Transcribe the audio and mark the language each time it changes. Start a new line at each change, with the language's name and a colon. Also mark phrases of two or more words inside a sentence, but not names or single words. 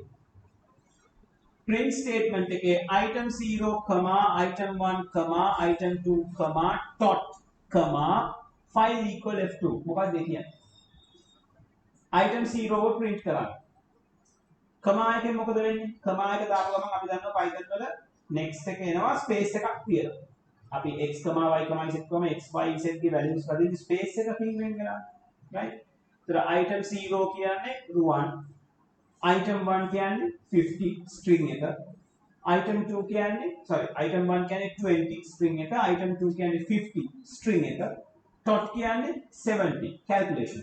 English: print statement
Sinhala: එකේ
English: item 0, item 1, item 2, tot, file equal f2
Sinhala: මොකක්ද කියන්නේ? item 0 ව print කරන්න. comma එකෙන් මොකද වෙන්නේ? comma එක දාපු ගමන් අපි දන්නවා Python වල next එක එනවා space එකක් තියලා. අපි x, y, z, x, y, z ගේ values වලින් space එකකින් වෙන් කරනවා. right? ඒතර item 0 කියන්නේ 1, item 1 කියන්නේ 50 string එක, item 2 කියන්නේ item 1 කියන්නේ 20 string එක, item 2 කියන්නේ 50 string එක, tot කියන්නේ 70 calculation.